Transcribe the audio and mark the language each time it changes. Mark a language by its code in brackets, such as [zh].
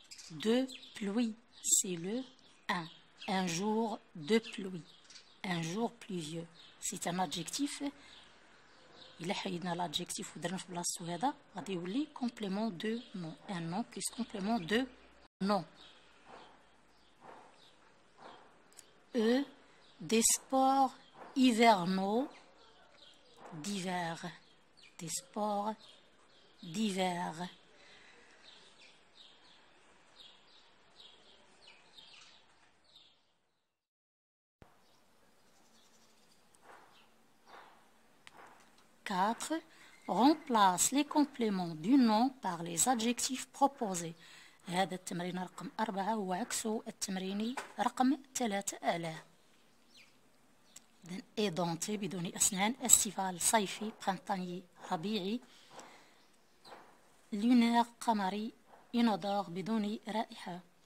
[fr] De pluie, c'est le 1. Un jour de pluie, un jour pluvieux. C'est un adjectif. [ar] إلا حيدنا l'adjectif ودرنا في بلاصتو هذا غادي يولي [fr] complément de nom. Un nom plus complément de nom. E. Des sports hivernaux d'hiver. Des sports d'hiver. Quatre. Remplace les compléments du nom par les adjectifs proposés. [ar] هذا التمرين رقم 4 هو عكسه التمرين رقم 3. édenté بدون أسنان. estival صيفي. printanier ربيعي. lunaire قمري. inodore بدون رائحة.